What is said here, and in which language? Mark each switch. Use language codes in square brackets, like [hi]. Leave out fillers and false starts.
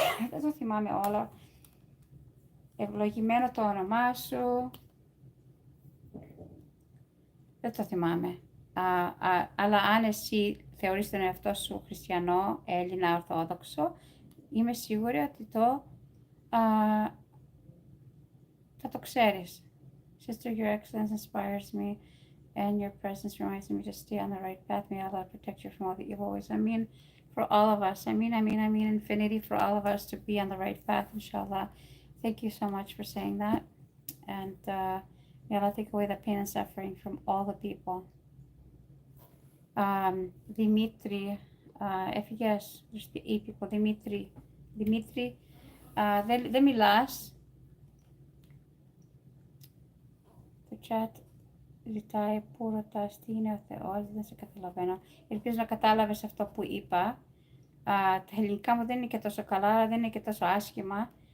[el] Δεν το θυμάμαι όλο. Ευλογημένο το όνομά σου. Δεν το θυμάμαι. Αλλά αν εσύ θεωρείς τον εαυτό σου χριστιανό, Έλληνα, Ορθόδοξο, είμαι σίγουρη ότι θα το ξέρεις. [en] Sister, your excellence inspires me, and your presence reminds me to stay on the right path. May Allah protect you from all the evil ways. I mean, for all of us. I mean, infinity for all of us to be on the right path, inshallah. Thank you so much for saying that. And may Allah take away the pain and suffering from all the people. Dimitri, yes, there's the 8 people. [el] Dimitri, δεν μιλάς. Το chat ζητάει που ρωτάς τι είναι ο Θεός, δεν σε καταλαβαίνω. Ελπίζω να κατάλαβες αυτό που είπα. Τα ελληνικά μου δεν είναι και τόσο καλά, αλλά δεν είναι και τόσο άσχημα.